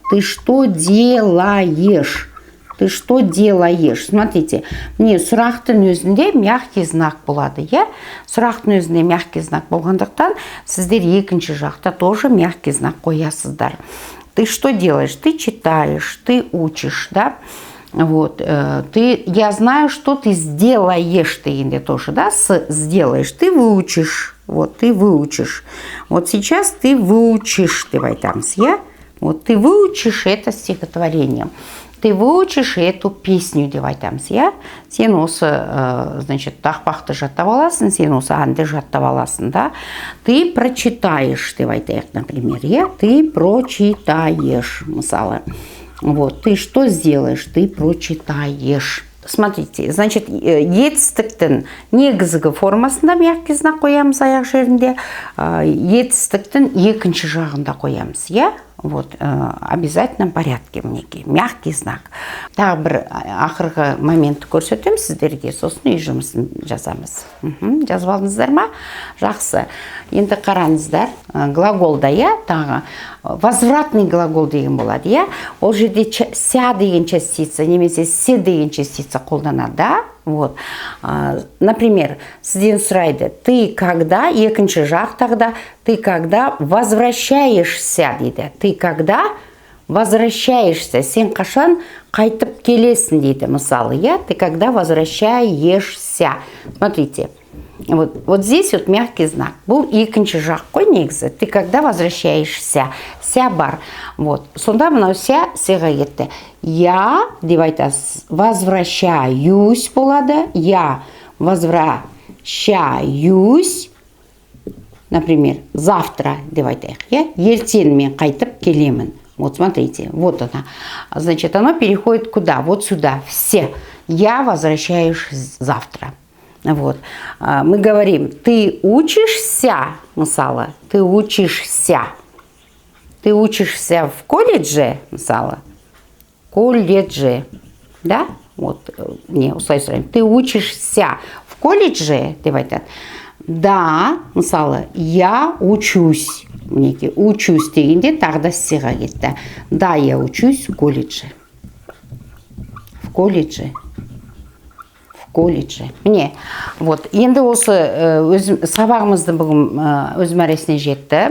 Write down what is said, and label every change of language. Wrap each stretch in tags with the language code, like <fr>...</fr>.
<ru>Ты что делаешь? Ты что делаешь?</ru> <kk>Смотрите, мне сұрақтың өзінде мягкий знак болады, я? Сұрақтың өзінде мягкий знак болғандықтан, сіздер екінші жақта тоже мягкий знак қоясыздар.</kk> <ru>Ты что делаешь? Ты читаешь, ты учишь, да? Вот, я знаю, что ты сделаешь, ты тоже, да, сделаешь, ты выучишь, вот, ты выучишь. Вот сейчас ты выучишь, давай там, вот, ты выучишь это стихотворение. Ты выучишь эту песню, давай там,</ru> <kk>сен осы, значит, тақпақты жаттап аласың, сен осы әнді жаттап аласың, да?</kk> <ru>Ты прочитаешь, давай так, например, ты прочитаешь, мысалы. Вот, ты что сделаешь? Ты прочитаешь. Смотрите, значит,</ru> <kk>етістіктің негізгі формасында мягкий знак қоямыз аяқ жерінде, етістіктің екінші жағында қоямыз,</kk> <ru>Вот, обязательно порядке</ru> <kk>мінекей, мягкий знак. Тағы бір ақырғы моментті көрсетем сіздерге, сосын үй жұмысын жазамыз. Жазып алдыңыздар ма? Жақсы. Енді қараңыздар, глаголда, тағы</kk> <ru>возвратный глагол</ru> <kk>деген болады, Ол жерде ся деген частица, немесе се деген частица қолданады, да? Вот.</kk> <ru>Например,</ru> <kk>сізден сұрайды,</kk> <ru>ты когда,</ru> <kk>екінші жақ тағда,</kk> <ru>ты когда возвращаешься, дейді. Ты когда возвращаешься,</ru> <kk>сен қашан қайтып келесің, дейді, мысалы, ты когда возвращаешься.</kk> <ru>Смотрите, вот здесь вот мягкий знак.</ru> <kk>Бұл екінші жақ қой негізі.</kk> <ru>Ты когда возвращаешься, ся бар. Вот.</ru> <kk>Сонда мынау ся сеға кетті. Я, деп айтасыз,</kk> <ru>возвращаюсь</ru> <kk>болады.</kk> <ru>Я возвращаюсь, например, завтра,</ru> <kk>деп айтайық, ертең мен қайтып келемін.</kk> <ru>Вот смотрите, вот она. Значит, оно переходит куда? Вот сюда. Все. Я возвращаюсь завтра. Вот. Мы говорим, ты учишься,</ru> <kk>мысалы,</kk> <ru>ты учишься. Ты учишься в колледже, мысалы, колледже, да? Вот, не, ты учишься в колледже,</ru> <kk>деп айтады.</kk> <ru>Да, мысалы, я учусь.</ru> <kk>Мінекей, учусь дегенде тағы да сиға кетті.</kk> <ru>Да, я учусь в колледже. В колледже. В колледже.</ru> <kk>Міне,</kk> <ru>вот,</ru> <kk>енді осы сабағымызды бүгін өз мәресіне жетті.</kk>